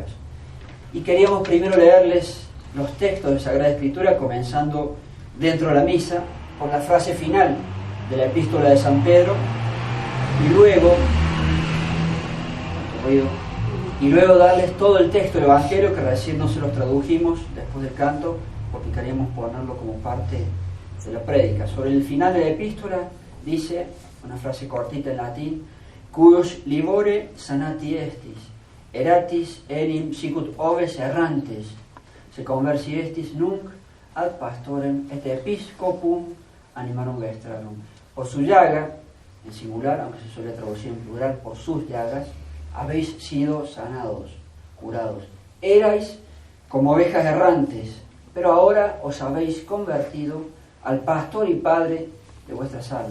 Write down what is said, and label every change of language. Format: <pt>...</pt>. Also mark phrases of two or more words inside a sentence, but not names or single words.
<es>Y queríamos primero leerles los textos de Sagrada Escritura, comenzando dentro de la misa, con la frase final de la epístola de San Pedro, y luego darles todo el texto del Evangelio, que recién no se los tradujimos después del canto, porque queríamos ponerlo como parte de la prédica. Sobre el final de la epístola dice, una frase cortita en latín:</es> <la>cuius libore sanati estis, eratis enim sicut oves errantes, se conversi estis nunc ad pastorem et episcopum animarum vestranum.</la> <es>Por su llaga, en singular, aunque se suele traducir en plural, por sus llagas, habéis sido sanados, curados. Erais como ovejas errantes, pero ahora os habéis convertido al pastor y padre de vuestras almas.</es>